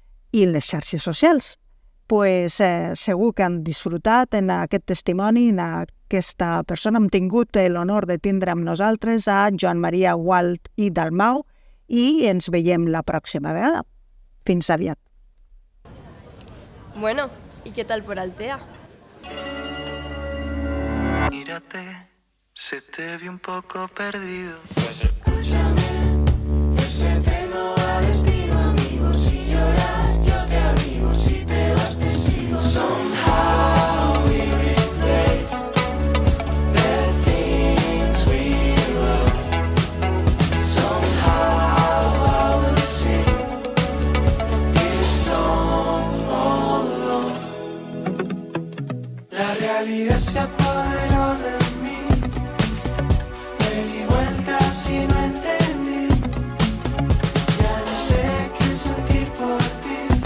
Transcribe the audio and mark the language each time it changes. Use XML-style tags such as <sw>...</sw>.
<ca>I en les xarxes socials. Segur que han disfrutat en aquest testimoni, en aquesta persona. Hem tingut l'honor de tindre amb nosaltres a Joan Maria Gual i Dalmau i ens veiem la pròxima vegada. Fins aviat.</ca> <es>Bueno, ¿y qué tal por Altea? Mírate, se te ve un poco perdido. Escúchame. ese tren no va a destino, amigo. Si lloras, yo te abrigo. Si te vas, te sigo.</es> <en>Somehow we replace the things we love. Somehow I will sing this song all alone.</en> <es>La realidad se apoderó de mí. Le di vueltas y no entendí. Ya no sé qué sentir por ti.</es>